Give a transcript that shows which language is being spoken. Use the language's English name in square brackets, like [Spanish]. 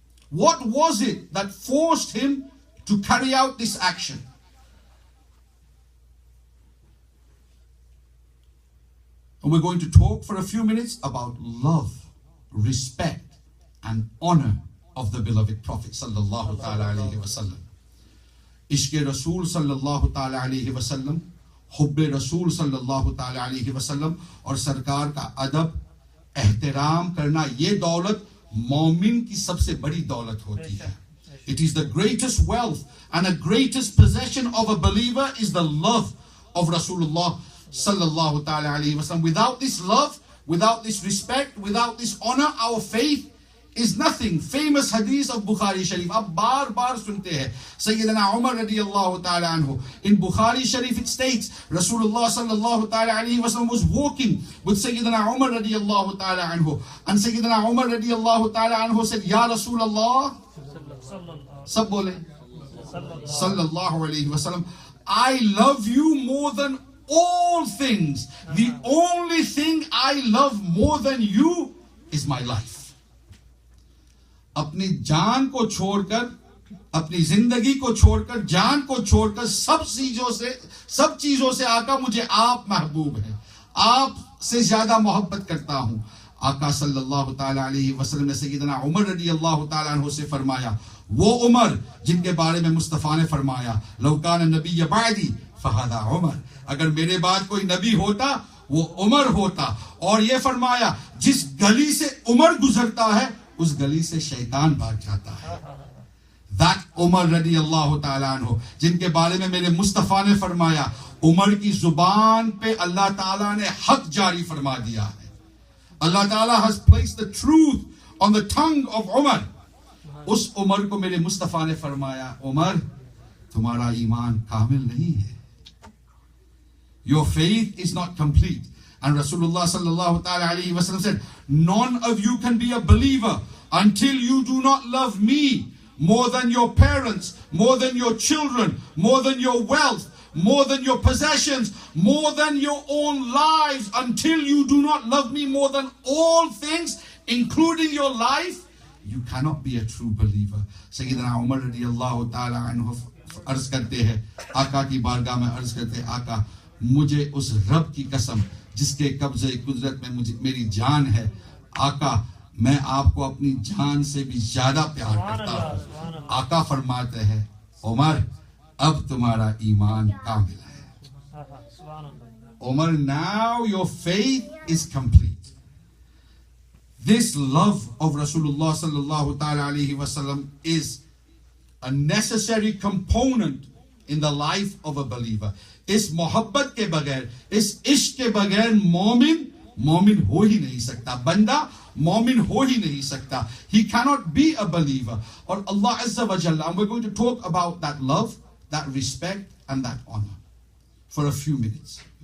[English] What was it that forced him to carry out this action? And we're going to talk for a few minutes about love, respect, and honor of the beloved Prophet sallallahu ta'ala alayhi wa sallam. [Urdu] عشق رسول صلی اللہ تعالی علیہ وسلم, حب رسول صلی اللہ تعالی علیہ وسلم, اور سرکار کا ادب, احترام کرنا, یہ دولت مومن کی سب سے بڑی دولت ہوتی ہے. [English] It is the greatest wealth and the greatest possession of a believer is the love of Rasulullah sallallahu ta'ala alayhi wasallam. Without this love, without this respect, without this honor, our faith is nothing. Famous hadith of Bukhari Sharif, [Urdu] ab bar sunte hai, [English] Sayyidina Umar radiyallahu ta'ala anhu. In Bukhari Sharif it states, Rasulullah sallallahu ta'ala alayhi wa sallam was walking with Sayyidina Umar radiyallahu ta'ala anhu, and Sayyidina Umar radiyallahu ta'ala anhu said, Ya Rasulullah, [Urdu] sab bole, [English] sallallahu alayhi wa sallam, I love you more than all things. The only thing I love more than you is my life. [Urdu] اپنی جان کو چھوڑ کر, اپنی زندگی کو چھوڑ کر, جان کو چھوڑ کر, سب چیزوں سے آقا مجھے آپ محبوب ہیں, آپ سے زیادہ محبت کرتا ہوں. آقا صلی اللہ تعالی علیہ وسلم نے سیدنا عمر رضی اللہ تعالی عنہ سے فرمایا, وہ عمر جن کے بارے میں مصطفیٰ نے فرمایا, [Arabic] لو کان نبی بعدی فہذا عمر, [Urdu] اگر میرے بعد کوئی نبی ہوتا وہ عمر ہوتا. اور یہ فرمایا, جس گلی سے عمر گزرتا ہے اس گلی سے شیطان بھاگ جاتا ہے. That عمر رضی اللہ تعالیٰ عنہ جن کے بارے میں میرے مصطفیٰ نے فرمایا عمر کی زبان پہ اللہ تعالیٰ نے حق جاری فرما دیا ہے. [English] اللہ تعالیٰ has placed the truth on the tongue of Umar. [Urdu] اس عمر کو میرے مصطفیٰ نے فرمایا عمر تمہارا ایمان کامل نہیں ہے. [English] Your faith is not complete. And Rasulullah sallallahu ta'ala alayhi wa sallam said, none of you can be a believer until you do not love me more than your parents, more than your children, more than your wealth, more than your possessions, more than your own lives, until you do not love me more than all things, including your life, you cannot be a true believer. [Urdu] Sayyidina Umar radiyallahu ta'ala anhu عرض کرتے ہیں آقا کی بارگاہ میں عرض کرتے ہیں آقا مجھے اس رب کی قسم جس کے قبضے قدرت میں میری جان ہے آقا میں آپ کو اپنی جان سے بھی زیادہ پیار کرتا ہوں. آقا فرماتے ہیں عمر اب تمہارا ایمان کامل ہے. [English] Umar now your faith is complete. This love of Rasulullah sallallahu ta'ala alayhi wa sallam is a necessary component in the life of a believer. [Urdu] اس محبت کے بغیر اس عشق کے بغیر مومن ہو ہی نہیں سکتا. بندہ مومن ہو ہی نہیں سکتا. [English] He cannot be a believer. اور اللہ عز و جل, and we're going to talk about that love, that respect and that honor for a few minutes.